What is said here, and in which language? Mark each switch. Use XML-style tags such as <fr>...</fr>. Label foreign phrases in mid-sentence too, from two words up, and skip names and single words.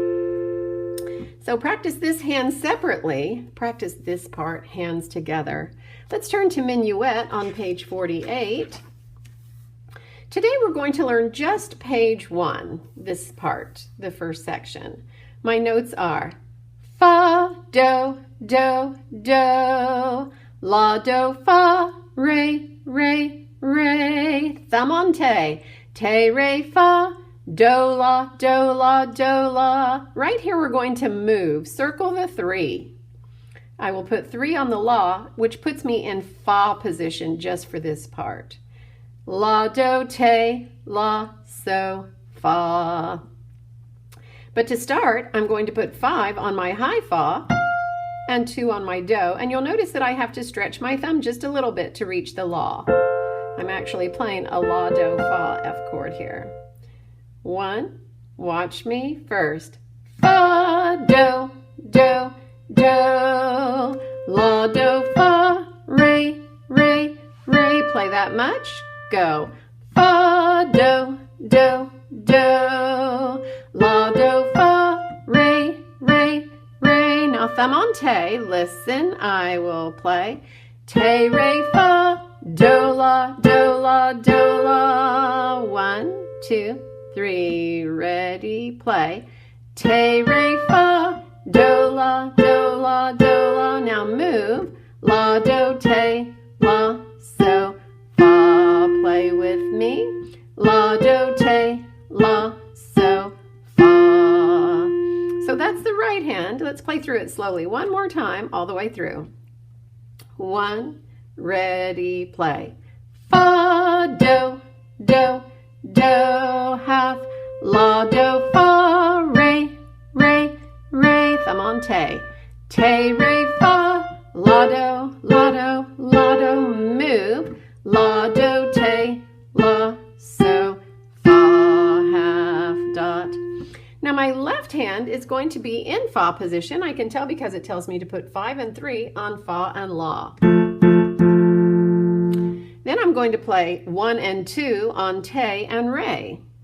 <en>So practice this hand separately. Practice this part, hands together. Let's turn to Minuet on page 48. Today we're going to learn just page 1, this part, the first section. My notes are fa, do, do, do, la, do, fa, re, re, re, thumb on te, re, fa, do, la, do, la, do, la. Right here we're going to move, circle the 3. I will put 3 on the la, which puts me in fa position just for this part. La, do, te, la, so, fa. But to start, I'm going to put 5 on my high fa and 2 on my do. And you'll notice that I have to stretch my thumb just a little bit to reach the la. I'm actually playing a la, do, fa, F chord here. 1, watch me first. Fa, do, do, do, la, do, fa, re, re, re. Play that much. Go. Fa, do, do, do, la, do, fa, re, re, re. Now thumb on te. Listen, I will play. Te, re, fa, do, la, do, la, do, la. 1, 2, 3, ready, play. Te, re, fa, do, la, do, la, do, la. Now move. La, do, te, la, so, fa. Play with me. mi, la, do, te, la, so, fa. So that's the right hand. Let's play through it slowly. One more time, all the way through. 1, ready, play. Fa, do, do, do, half, la, do, fa, re, re, re, thumb on te, te, re, fa, la, do, la, do, la, do, move, la, do, te, la, so, fa, half, dot. Now my left hand is going to be in fa position. I can tell because it tells me to put 5 and 3 on fa and la. Then I'm going to play 1 and 2 on te and re.</en>